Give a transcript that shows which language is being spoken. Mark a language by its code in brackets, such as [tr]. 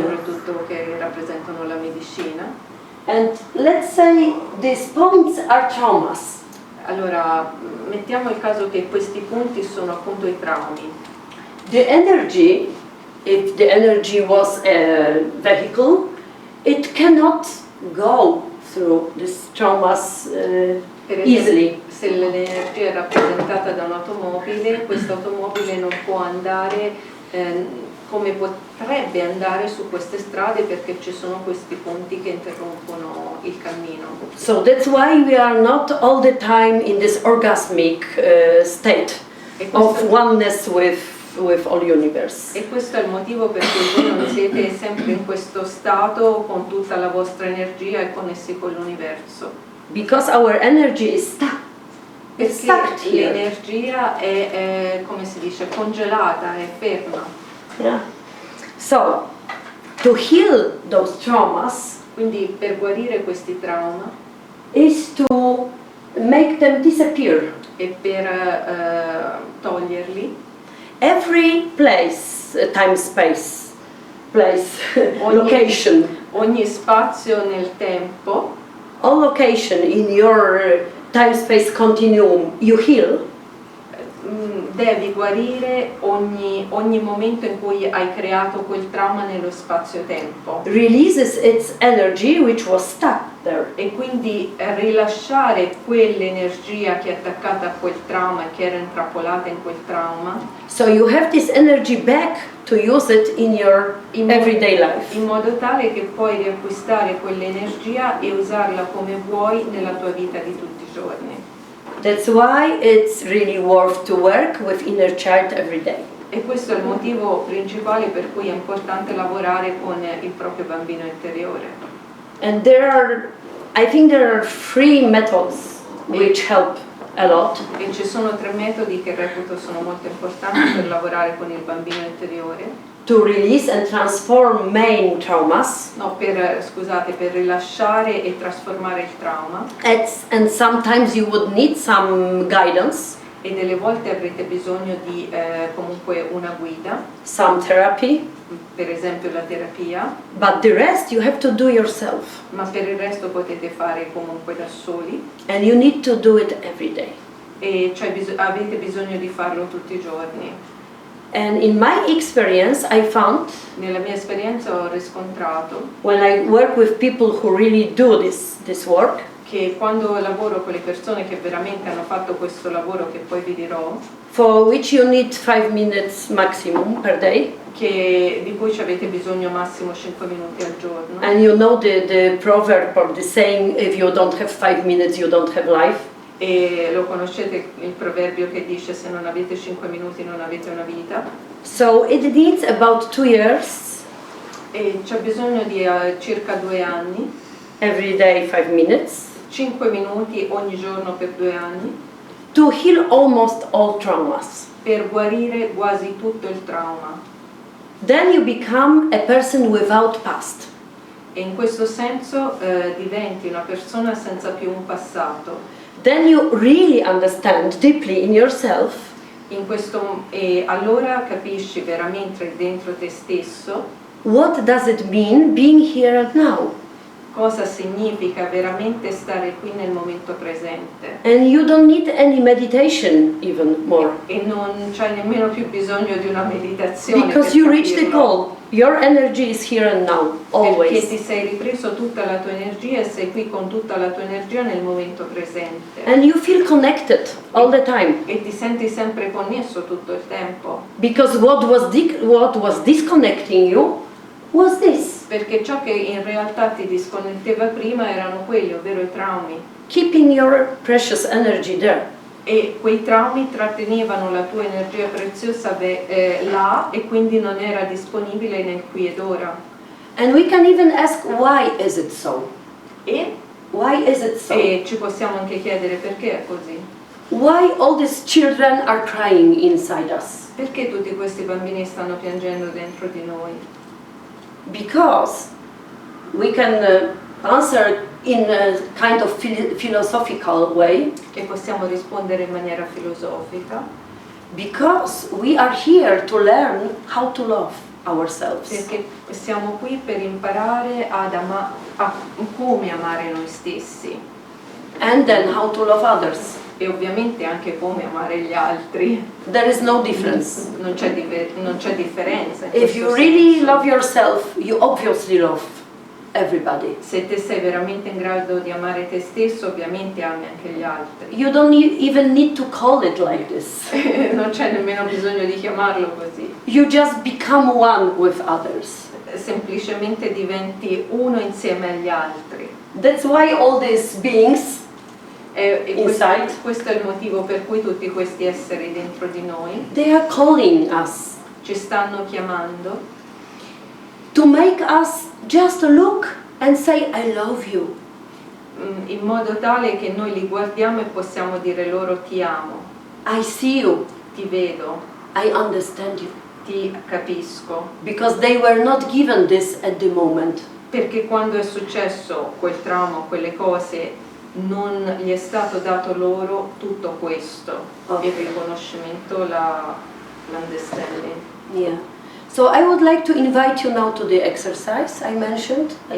[it] soprattutto che rappresentano la medicina. [en] And let's say these points are traumas. [it] Allora, mettiamo il caso che questi punti sono appunto i traumi. [en] The energy, if the energy was a vehicle, it cannot go through these traumas [it] Per esempio, [en] easily. [it] se l'energia è rappresentata da un'automobile, questa automobile non può andare come potrebbe andare su queste strade perché ci sono questi punti che interrompono il cammino. [en] So that's why we are not all the time in this orgasmic state [it] E [en] of [it] questo, [en] oneness with all universe. [it] e questo è il motivo per cui voi non siete sempre in questo stato con tutta la vostra energia e connessi con l'universo. [en] Because our energy is stuck. It's stuck [it] Perché [en] here. [it] l'energia è, come si dice, congelata, è ferma. Yeah. [en] So, to heal those traumas [it] Quindi per guarire questi traumi [en] is to make them disappear. [it] e per toglierli, [en] Every place, time, space, place, [it] Ogni- [en] location, [it] ogni spazio nel tempo, [en] all location in your time, space continuum, you heal. [it] devi guarire ogni momento in cui hai creato quel trauma nello spazio-tempo [en] Releases its energy which was stuck there. [it] e quindi rilasciare quell'energia che è attaccata a quel trauma e che era intrappolata in quel trauma [en] So you have this energy back to use it in your everyday life. [it] in modo tale che puoi riacquistare quell'energia e usarla come vuoi nella tua vita di tutti i giorni. [en] That's why it's really worth to work with inner child every day. [it] E questo è il motivo principale per cui è importante lavorare con il proprio bambino interiore. [en] And I think there are 3 methods which help. a lot. [it] E ci sono 3 metodi che reputo sono molto importanti per lavorare con il bambino interiore. [en] To release and transform main traumas. [it] No, per rilasciare e trasformare il trauma. [en] And sometimes you would need some guidance. [it] E delle volte avrete bisogno di comunque una guida. [en] Some therapy. [it] Per esempio la terapia. [en] But the rest you have to do yourself. [it] Ma per il resto potete fare comunque da soli. [en] And you need to do it every day. [it] E cioè avete bisogno di farlo tutti i giorni. [en] And in my experience, I found, [it] nella mia esperienza ho riscontrato, [en] when I work with people who really do this work, [it] che quando lavoro con le persone che veramente hanno fatto questo lavoro che poi vi dirò, [en] for which you need 5 minutes maximum per day, [it] di cui ci avete bisogno massimo 5 minuti al giorno. [en] And you know the proverb or the saying, if you don't have 5 minutes, you don't have life. [it] E lo conoscete il proverbio che dice se non avete 5 minuti non avete una vita. [en] So it needs about 2 years. [it] E c'è bisogno di circa 2 anni. [en] Every day 5 minutes. [it] 5 minuti ogni giorno per 2 anni. [en] To heal almost all traumas. [it] Per guarire quasi tutto il trauma. [en] Then you become a person without past. [it] E in questo senso diventi una persona senza più un passato. [en] Then you really understand deeply in yourself. [it] E allora capisci veramente dentro te stesso. [en] What does it mean being here and now? [it] Cosa significa veramente stare qui nel momento presente. [en] And you don't need any meditation even more. [it] E non c'hai nemmeno più bisogno di una meditazione. [en] Because you reach the goal. Your energy is here and now, always. [it] Perché ti sei ripreso tutta la tua energia e sei qui con tutta la tua energia nel momento presente. [en] And you feel connected all the time. [it] E ti senti sempre connesso tutto il tempo. [en] Because what was disconnecting you was this. [it] Perché ciò che in realtà ti disconnetteva prima erano quelli, ovvero i traumi. [en] Keeping your precious energy there. [it] E quei traumi trattenevano la tua energia preziosa là e quindi non era disponibile nel qui ed ora. [en] And we can even ask why is it so? Why is it so? [it] E ci possiamo anche chiedere perché è così. [en] Why all these children are crying inside us? [it] Perché tutti questi bambini stanno piangendo dentro di noi? [en] Because we can answer in a kind of philosophical way. [it] E possiamo rispondere in maniera filosofica. [en] Because we are here to learn how to love ourselves. [it] Perché siamo qui per imparare a come amare noi stessi. [en] And then how to love others. [it] E ovviamente anche come amare gli altri. [en] There is no difference. [it] Non c'è differenza. [en] If you really love yourself, you obviously love everybody. [it] Se te sei veramente in grado di amare te stesso, ovviamente ami anche gli altri. [en] You don't even need to call it like this. [it] Non c'è nemmeno bisogno di chiamarlo così. [en] You just become one with others. [it] Semplicemente diventi uno insieme agli altri. [en] That's why all these beings inside, [it] questo è il motivo per cui tutti questi esseri dentro di noi, [en] they are calling us, [it] ci stanno chiamando, [en] to make us just look and say I love you. [it] In modo tale che noi li guardiamo e possiamo dire loro ti amo, [en] I see you, [it] ti vedo, [en] I understand you. [it] ti capisco. [en] Because they were not given this at the moment. [it] Perché quando è successo quel trauma, quelle cose, non gli è stato dato loro tutto questo, il riconoscimento, l'understanding. Yeah. [en] So I would like to invite you now to the exercise I mentioned at